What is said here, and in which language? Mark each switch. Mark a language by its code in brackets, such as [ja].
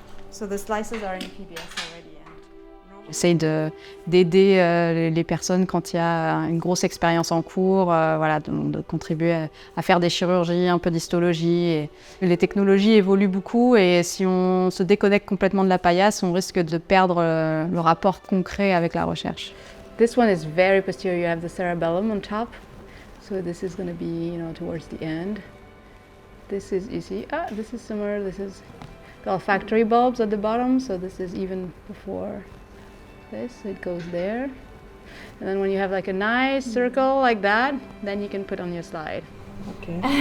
[en] So the slices are in PBS already. [fr] J'essaye d'aider les personnes quand il y a une grosse expérience en cours, voilà, de contribuer à faire des chirurgies, un peu d'histologie. Et les technologies évoluent beaucoup et si on se déconnecte complètement de la paillasse, on risque de perdre le rapport concret avec la recherche. [en] This one is very posterior. You have the cerebellum on top, so this is going to be, towards the end. This is easy. This is similar. This is the olfactory bulbs at the bottom, so this is even before this. It goes there, and then when you have like a nice circle like that, then you can put on your slide. Okay.